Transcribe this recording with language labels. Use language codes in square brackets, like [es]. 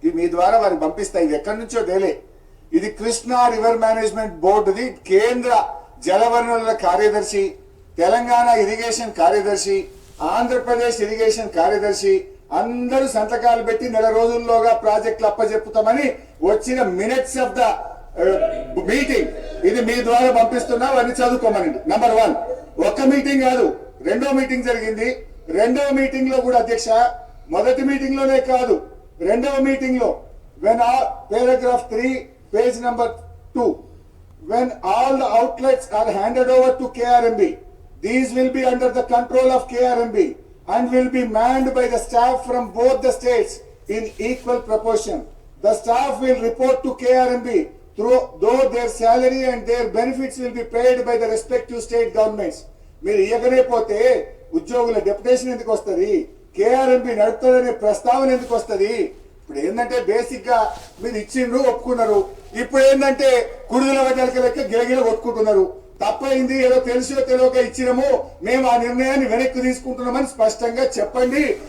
[te] మీ ద్వారా వారికి పంపిస్తాయి. ఇది ఎక్కడి నుంచో తేలే. ఇది కృష్ణా రివర్ మేనేజ్మెంట్ బోర్డుది కేంద్ర జలవనరుల కార్యదర్శి, తెలంగాణ ఇరిగేషన్ కార్యదర్శి, ఆంధ్రప్రదేశ్ ఇరిగేషన్ కార్యదర్శి అందరూ సంతకాలు పెట్టి నెల రోజుల్లోగా ప్రాజెక్టులు అప్పచెప్పుతామని వచ్చిన మినిట్స్ ఆఫ్ ద మీటింగ్ ఇది మీ ద్వారా పంపిస్తున్నా. అవన్నీ చదువుకోమనండి. నంబర్ 1. ఒక్క మీటింగ్ కాదు, 2వ మీటింగ్ జరిగింది. 2వ మీటింగ్ లో కూడా అధ్యక్ష, మొదటి మీటింగ్ లోనే కాదు, 2వ మీటింగ్ లో [en] when all, paragraph 3, page number 2, when all the outlets are handed over to KRMB, these will be under the control of KRMB and will be manned by the staff from both the states in equal proportion. The staff will report to KRMB though their salary and their benefits will be paid by the respective state governments. [te] మీరు ఇయ్యకనే పోతే ఉద్యోగుల deputation ఎందుకు వస్తుంది, KRMB నడుపుతుందనే ప్రస్తావన ఎందుకు వస్తుంది? ఇప్పుడు ఏంటంటే బేసిక్ గా మీరు ఇచ్చిండ్రు ఒప్పుకున్నారు, ఇప్పుడు ఏంటంటే కుడుదల వడ్డలకి లెక్క గిలగిల కొట్టుకుంటున్నారు. తప్పైంది, ఏదో తెలిసో తెలియక ఇచ్చినాము, మేము ఆ నిర్ణయాన్ని వెనక్కి తీసుకుంటున్నామని స్పష్టంగా చెప్పండి.